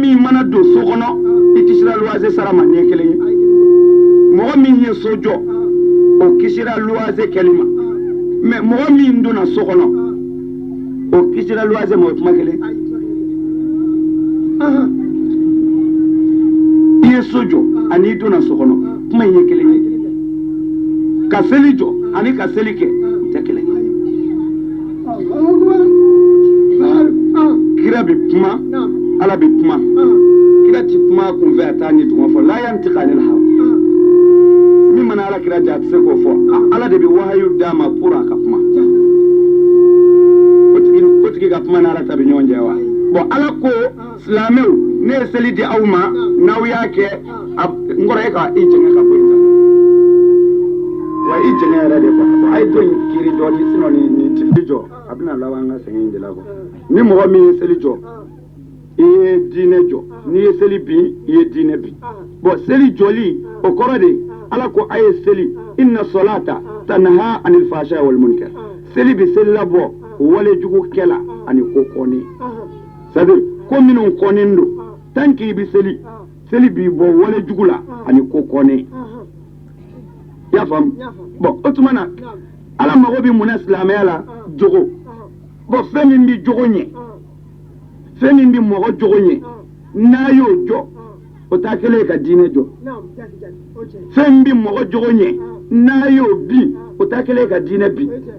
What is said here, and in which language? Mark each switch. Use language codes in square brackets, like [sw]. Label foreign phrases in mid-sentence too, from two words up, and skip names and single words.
[bm] min mana don so kɔnɔ i kisira luwanze sara ma nin ye kelen ye mɔgɔ min ye so jɔ o kisira luwanze kɛli ma mɛ mɔgɔ min donna so kɔnɔ o kisira luwanze ma o kuma kelen i ye so jɔ ani donna so kɔnɔ kuma in ye kelen ye ka seli jɔ ani ka seli kɛ tɛ kelen ye kira bɛ kuma ala bɛ kuma kira ti kuma kunfɛ a taa ɲɛ tuma fɔ la [ar] ينطق عن الهوى [bm] min mana ala kira ja a tɛ se k'o fɔ ala de bɛ wahayu d'a ma pour a ka kuma o tigi ka kuma n'ala ta bɛ ɲɔgɔn cɛ wa bon ala ko silamɛw ne ye seli di aw ma n'aw y'a kɛ n kɔrɔ e ka i jɛngɛ ka bɔ yen wa i jɛngɛ yɛrɛ de quoi a ye to in kiri dɔɔni sinon ni tili jɔ a bɛna laban an ka sɛgɛn in de la quoi ni mɔgɔ min ye seli jɔ i ye diinɛ jɔ n'i ye seli bin i ye diinɛ bin bon seli jɔli o kɔrɔ de ala ko a ye seli [ar] إن الصلاة تنهى عن الفحشاء والمنكر [bm] seli bɛ seli labɔ wale jugu kɛla ani ko kɔni [fr] c'est à dire [bm] ko minnu kɔnnen don [fr] tant que [bm] i bɛ seli b'i bɔ wale jugu la ani ko kɔni i y'a faamu bon o tuma na ala mago bɛ mun na silamɛya la jogo bon fɛn min bɛ jogo ɲɛ fɛn min bɛ mɔgɔ jogo ɲɛ n'a y'o jɔ o t'a kelen ye ka diinɛ jɔ fɛn min bɛ mɔgɔ jogo ɲɛ n'a y'o bin o t'a kelen ye ka diinɛ bin